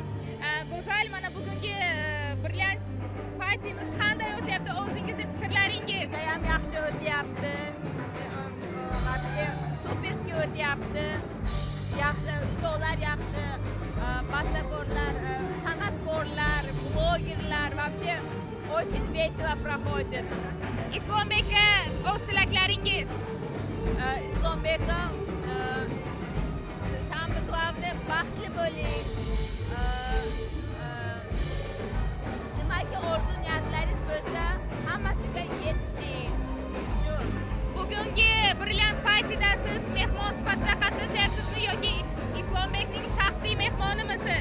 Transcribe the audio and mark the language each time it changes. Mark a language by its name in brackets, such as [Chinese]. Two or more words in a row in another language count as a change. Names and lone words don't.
[Uzbek] Go'zal, mana bugungi brilliant partimiz qanday o'tyapti? O'zingizning fikrlaringiz? Juda ham yaxshi o'tyapti. Superski o'tyapti. Yaxshi ustozlar, yaxshi bastakorlar, san'atkorlar, blogerlar, [Russian] вообще очень весело проходит. [Uzbek] Islombekka o'z tilaklaringiz? Islombekka [Russian] самое главное [Uzbek] baxtli bo'ling. Nimaga orzu niyatlaringiz bo'lsa, hammasiga yetishing. Shu. Bugungi brilliant partida siz mehmon sifatida qatnashyapsizmi yoki Islombekning shaxsiy mehmonimisiz?